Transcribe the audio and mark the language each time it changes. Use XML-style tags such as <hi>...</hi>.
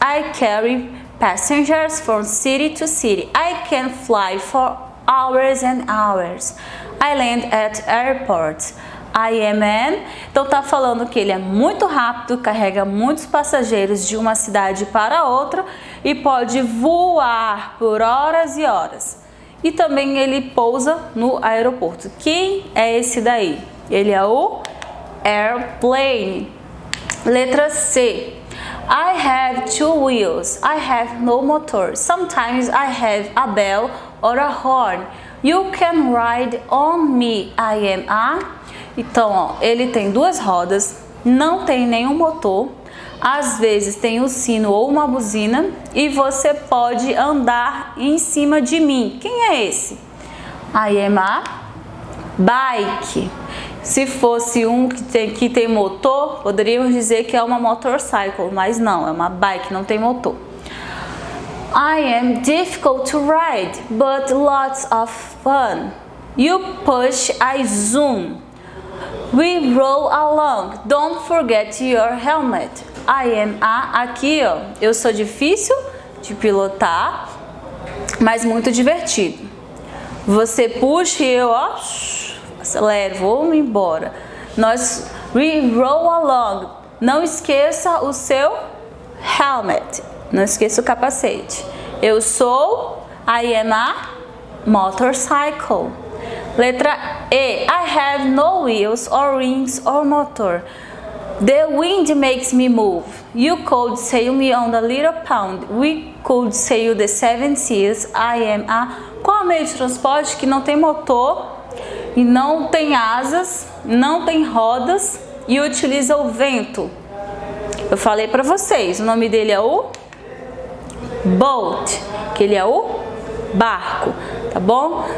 <en>I carry passengers from city to city. I can fly for hours and hours. I land at airports. I am an...</en> <pt>Então tá falando que ele é muito rápido, carrega muitos passageiros de uma cidade para outra e pode voar por horas e horas. E também ele pousa no aeroporto. Quem é esse daí? Ele é o airplane.</pt> <en>Letra C. I have two wheels. I have no motor. Sometimes I have a bell or a horn. You can ride on me. I am a...</en> <pt>Então, ó, ele tem duas rodas, não tem nenhum motor, às vezes tem um sino ou uma buzina e você pode andar em cima de mim. Quem é esse?</pt> <en>I am a bike.</en> <pt>Se fosse um que tem motor, poderíamos dizer que é uma motorcycle, mas não, é uma bike, não tem motor.</pt> <en>I am difficult to ride, but lots of fun. You push, I zoom. We roll along. Don't forget your helmet. I am a...</en> <pt>Aqui, ó, eu sou difícil de pilotar, mas muito divertido. Você puxa e eu, ó, acelero, vou embora.</pt> <en>We roll along.</en> <pt>Não esqueça o seu helmet. Não esqueça o capacete. Eu sou...</pt> <en>I am a motorcycle.</en> <pt>Letra E.</pt> <en>I have no wheels or rings or motor. The wind makes me move. You could sail me on the little pond. We could sail the seven seas. I am a...</en> <pt>Qual é o meio de transporte que não tem motor e não tem asas, não tem rodas e utiliza o vento? Eu falei para vocês, o nome dele é o boat, que ele é o barco, tá bom?</pt>